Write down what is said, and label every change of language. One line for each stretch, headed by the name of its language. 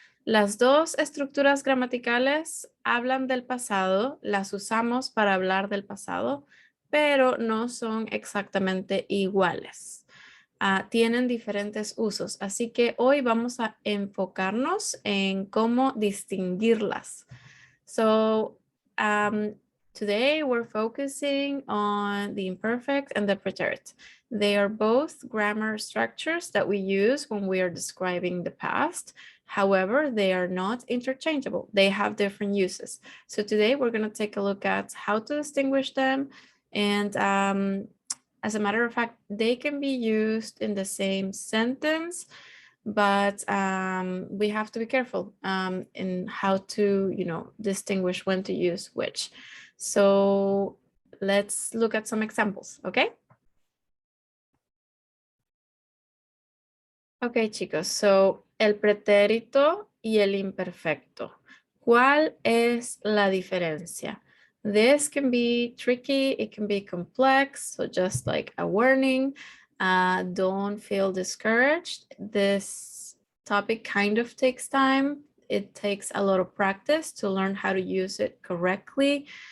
Spanish: Las dos estructuras gramaticales hablan del pasado, las usamos para hablar del pasado, pero no son exactamente iguales. Tienen diferentes usos, así que hoy vamos a enfocarnos en cómo distinguirlas.
English: So, um, today we're focusing on the imperfect and the preterit. They are both grammar structures that we use when we are describing the past. However, they are not interchangeable. They have different uses. So today we're going to take a look at how to distinguish them. And as a matter of fact, they can be used in the same sentence, but we have to be careful in how to, distinguish when to use which. So let's look at some examples, okay?
Spanish: Okay, chicos, so el pretérito y el imperfecto. ¿Cuál es la diferencia?
English: This can be tricky, it can be complex, so just like a warning, don't feel discouraged. This topic kind of takes time. It takes a lot of practice to learn how to use it correctly.